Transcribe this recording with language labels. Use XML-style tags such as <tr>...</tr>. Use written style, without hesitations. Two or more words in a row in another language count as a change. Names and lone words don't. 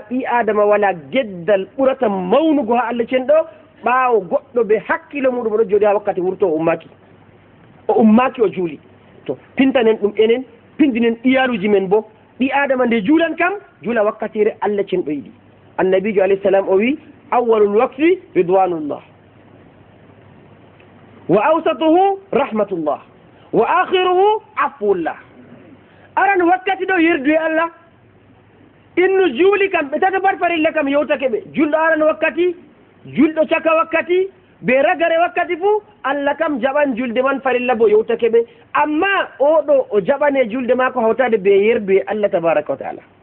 <ff>ɓi adama wala geddal ɓurata mawnugo ha Allah cenɗo ɓaawo goɗɗo ɓe hakkilo muɗum oɗo jooɗi ha wakkati wurto o ummaki o juuli to pintanen ɗum enen pindinen iyaluji men bo ɓi adama nde juulan kam juula wakkatire Allah cenɗo yiɗi annabijo</ff> <ar>عليه السلام</ar> <ff>o wi</ff> <ar>أول الوقت رضوان الله وأوسطه رحمة الله وآخره عفو الله</ar> <ff>aran wakkati ɗo yerdu e Allah innu juuli kam ɓe tata bat farilla kam yewtake ɓe julɗo aran wakkati julɗo caka wakkati ɓe ragare wakkati fuu Allah kam jaɓan julde man farilla bo yewtake ɓe amma oɗo o jaɓane julde maako hawtade ɓe yerdu e Allah</ff> <ar>تبارك وتعالى</ar>